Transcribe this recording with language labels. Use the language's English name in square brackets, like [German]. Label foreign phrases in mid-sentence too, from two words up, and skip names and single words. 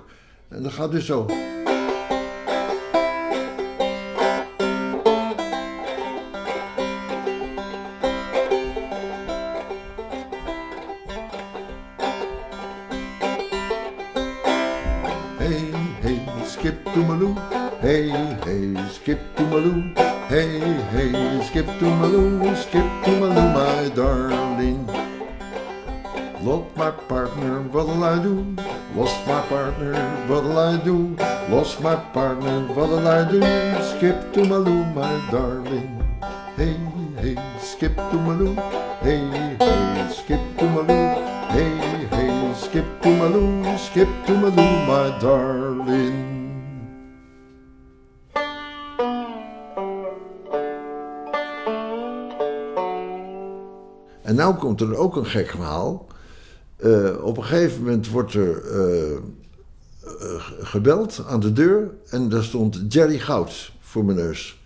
[Dutch] En dat gaat dus zo. [English] Hey, hey, skip to Malou. Hey, hey, skip to Malou. Hey, hey, skip to Malou. Skip to Malou, my darling. Lost my partner, what'll I do? Lost my partner, what'll I do? Lost my partner, what'll I do? Skip to Malou, my darling. Hey, hey, skip to Malou. Hey, hey, skip to Malou. Hey, hey, skip to Malou. Skip to Malou, my darling. [Dutch] En nou komt er ook een gek verhaal. Op een gegeven moment wordt er gebeld aan de deur en daar stond Jerry Goud voor mijn neus.